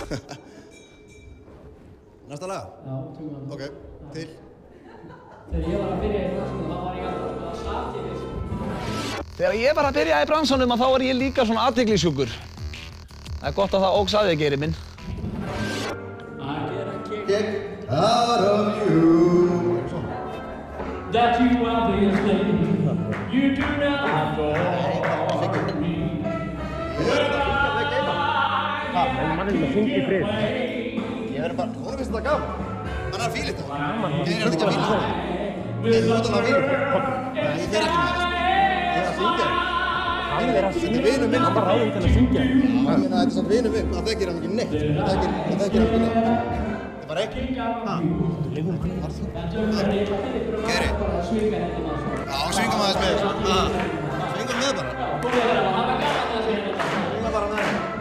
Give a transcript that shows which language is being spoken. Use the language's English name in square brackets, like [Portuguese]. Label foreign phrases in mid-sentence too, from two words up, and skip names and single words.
[Icelandic] Næsta lag? Já, tökum við. Ok, til. Þegar ég var að byrja í bransanum, þá var ég alltaf svona satíris. Þegar ég var að byrja í bransanum, þá var ég líka svona athyglisjúkur. Það er gott að það óks að þig, Geiri minn. [English] I get a kick out of you. That you obviously, you do not adore me. [Icelandic] hann er að syngja í frið. Ég verður bara, hún finnst þetta gaman. Hann er að fíla þetta. Ég er ekki að fíla þetta. Ég er út af að fíla þetta. Nei, ég fer ekki með það. Ég er að syngja þetta. Hann er að syngja. Þetta er vinur minn. Hann var ráðinn til að syngja. Ég meina, þetta er samt vinur minn. Það þekkir hann ekki neitt. Það þekkir hann ekki neitt. Þetta er bara ekki. Geri. Já, svingum aðeins með þessu. Svingum með bara. Svingum bara með.